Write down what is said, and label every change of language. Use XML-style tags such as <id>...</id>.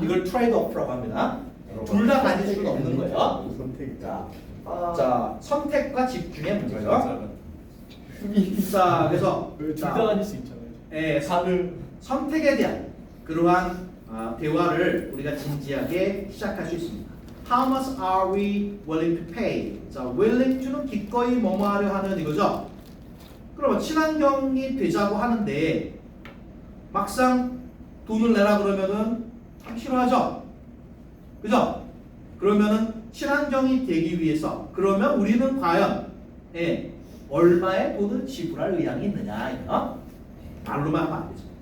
<ko>이걸 트레이드 오프라고 합니다. 둘 다 가질 수는 없는 거예요. 선택 자, 선택과 집중의 문제죠. 자, 그래서 둘다 가질 수 있잖아요. 선택에 대한 그러한 대화를 우리가 진지하게 시작할 수 있습니다.</ko> <en>How much are we willing to pay?</en> <ko>자, willing to는 기꺼이 뭐뭐 하려 하는 이거죠. 그러면 친환경이 되자고 하는데 막상 돈을 내라 그러면은 참 싫어하죠. 그죠? 그러면은 친환경이 되기 위해서 그러면 우리는 과연 얼마의 돈을 지불할 의향이 있느냐 이거 말로만 하면 안 되죠.</ko>